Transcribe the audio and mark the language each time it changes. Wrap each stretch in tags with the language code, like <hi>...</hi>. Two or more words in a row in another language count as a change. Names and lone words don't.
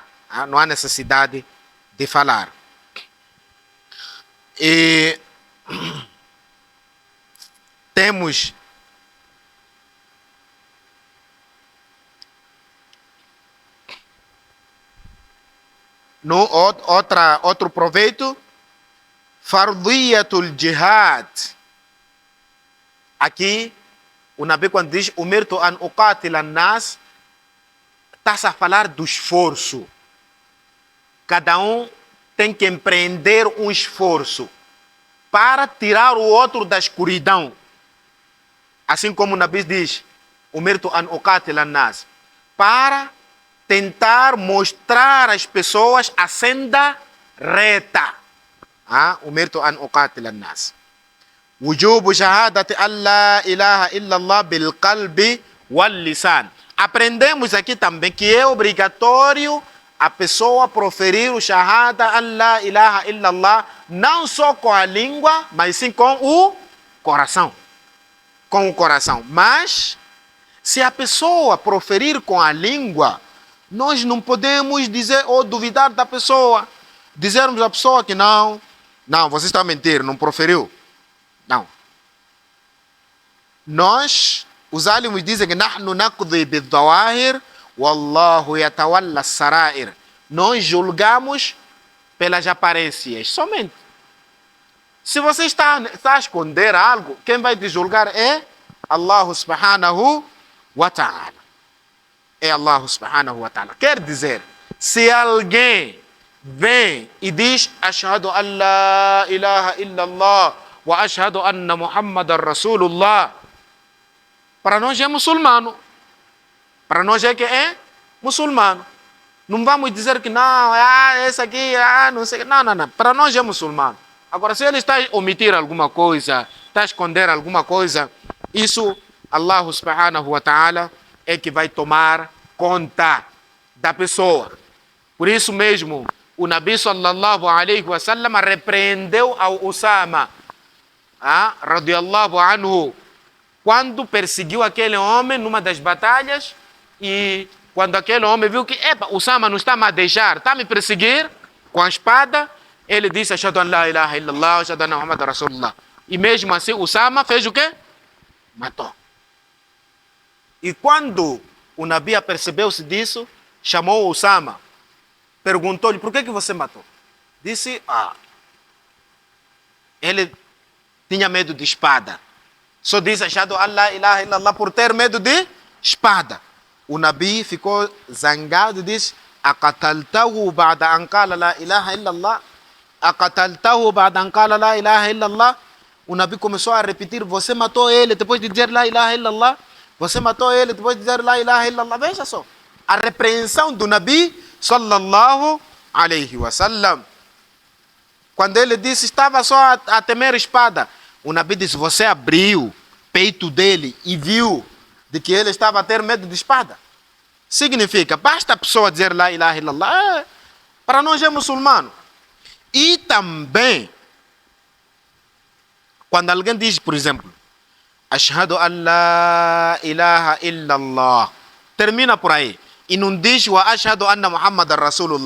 <pt>Não há necessidade de falar. E temos outro proveito,</pt> <ar>فرضية الجهاد.</ar> <pt>Aqui, o Nabi, quando diz</pt> <ar>أمرت أن أقاتل الناس,</ar> <pt>está-se a falar do esforço. Cada um tem que empreender um esforço para tirar o outro da escuridão. Assim como o Nabi diz,</pt> <ar>أمرت أن أقاتل الناس,</ar> <pt>para tentar mostrar às pessoas a senda reta.</pt> <ar>أمرت أن أقاتل الناس. وجوب شهادة أن لا إله إلا الله بالقلب واللسان.</ar> <pt>Aprendemos aqui também que é obrigatório a pessoa proferir o</pt> <ar>شهادة أن لا إله إلا الله,</ar> <pt>não só com a língua, mas sim com o coração. Com o coração. Mas, se a pessoa proferir com a língua, nós não podemos dizer ou duvidar da pessoa. Dizermos à pessoa que não, você está a mentir, não proferiu. Não. Nós, os alimos dizem que</pt> <ar>نحن نقضي بالظواهر والله يتولى السرائر.</ar> <pt>Nós julgamos pelas aparências somente. Se você está a esconder algo, quem vai te julgar é</pt> <ar>الله سبحانه وتعالى. É الله سبحانه وتعالى.</ar> <pt>Quer dizer, se alguém vem e diz</pt> <ar>أشهد أن لا إله إلا الله وأشهد أن محمدا رسول الله,</ar> <pt>para nós é muçulmano. Para nós é que é muçulmano. Não vamos dizer que não, esse aqui, não sei. Não. Para nós é muçulmano. Agora, se ele está a omitir alguma coisa, está a esconder alguma coisa, isso</pt> <ar>الله سبحانه وتعالى</ar> <pt>é que vai tomar conta da pessoa. Por isso mesmo, o Nabi</pt> <ar>صلى الله عليه وسلم</ar> <pt>repreendeu ao Usama,</pt> <ar>رضي الله عنه,</ar> <pt>quando perseguiu aquele homem numa das batalhas, e quando aquele homem viu que Usama não está a deixar, está a me perseguir com a espada, ele disse</pt> <ar>أشهد أن لا إله إلا الله, أشهد أن محمدا رسول الله.</ar> <pt>E mesmo assim, Usama fez o quê? Matou. E quando o Nabi apercebeu-se disso, chamou o Usama, perguntou-lhe, por que você matou? Disse, ele tinha medo de espada. Só disse,</pt> <ar>أشهد أن لا إله إلا الله,</ar> <pt>por ter medo de espada. O Nabi ficou zangado e disse,</pt> <ar>أقتلته بعد أن قال لا إله إلا الله? أقتلته بعد أن قال لا إله إلا الله?</ar> <pt>O Nabi começou a repetir, você matou ele depois de dizer</pt> <ar>لا إله إلا الله?</ar> <pt>Você matou ele depois de dizer</pt> <ar>لا إله إلا الله?</ar> <pt>Veja só, a repreensão do Nabi</pt> <ar>صلى الله عليه وسلم.</ar> <pt>Quando ele disse, estava só a temer espada, o Nabi disse, você abriu o peito dele e viu de que ele estava a ter medo de espada. Significa, basta a pessoa dizer</pt> <ar>لا إله إلا الله,</ar> <pt>para nós é muçulmano. E também, quando alguém diz, por exemplo,</pt> <ar>أشهد أن لا إله إلا الله,</ar> <pt>termina por aí, e não diz</pt> <ar>وأشهد أن محمدا رسول الله.</ar>